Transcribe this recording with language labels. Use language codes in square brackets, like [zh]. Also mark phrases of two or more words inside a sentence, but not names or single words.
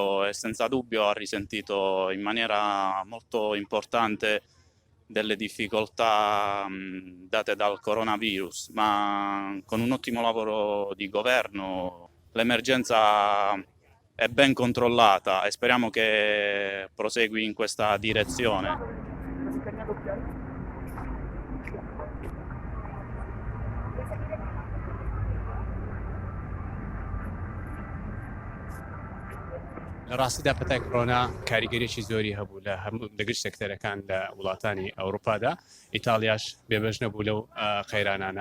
[it] e senza dubbio ha risentito in maniera molto importante delle difficoltà date dal coronavirus, ma con un ottimo lavoro di governo l'emergenza è ben controllata e speriamo che prosegui in questa direzione. [ckb] ڕاستیدا پەتای کۆرۆنا کاریگەریەکی زۆری هەبوو لە هەموو لەگەشت سێکتەرەکان لە وڵاتانی ئەوروپادا ئیتالیاش بێبەش نەبوو لەو قەیرانانە